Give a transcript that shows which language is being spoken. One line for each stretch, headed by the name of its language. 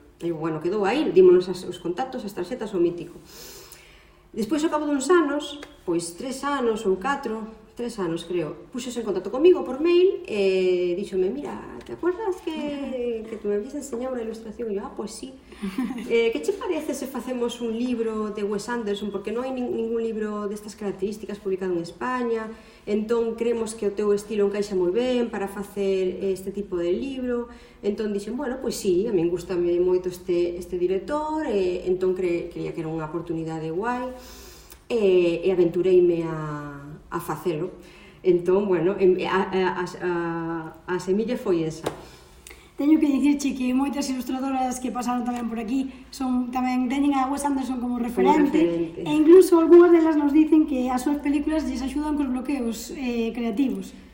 Galician: E, bueno, quedou aí, dímonos os contactos, as tarxetas, o mítico. Despois, ao cabo duns anos, pois 3 anos ou 4, 3 anos, creo, puxose en contacto comigo por mail e díxome, mira,
Spanish: te acuerdas que tú me habías enseñado
Galician: unha ilustración? E eu, pois sí. Que che parece se facemos un libro de Wes Anderson? Porque non hai ningún libro destas características publicado en España, entón creemos que o teu estilo encaixa moi ben para facer este tipo de libro. Entón dixen, bueno, pois sí, a min gustame moito este director, entón creía que era unha oportunidade guai, e aventureime a facelo. Entón, bueno, a semilla foi esa. Teño que dicirche que moitas ilustradoras que pasaron tamén por aquí tamén teñen a Wes Anderson como referente, e incluso algunhas delas nos dicen que as súas películas lles axudan cos bloqueos creativos.